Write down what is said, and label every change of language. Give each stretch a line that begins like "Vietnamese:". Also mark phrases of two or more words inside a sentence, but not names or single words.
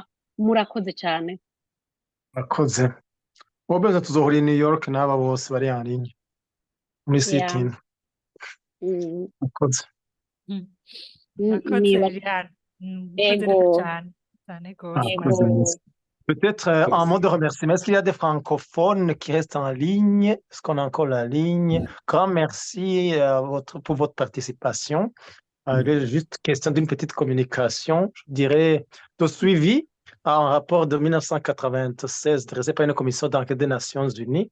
Kinyarwanda: Murakoze cyane. Murakoze.
Rundi: Wabeza tuzohura i New York n'aba bose bari hanini muri
English: Yeah.
Rundi: sitini. Murakoze. Murakoze Niba Liliane. Murakoze ego
Kinyarwanda: neza cyane cyane rwose
Rundi: Murakoze ego neza.
French: Peut-être un mot de remerciement. Est-ce qu'il y a des francophones qui restent en ligne? Est-ce qu'on a encore la ligne? Grand merci pour votre participation. Juste question d'une petite communication, je dirais, de suivi à un rapport de 1996 dressé par une commission d'enquête des Nations Unies.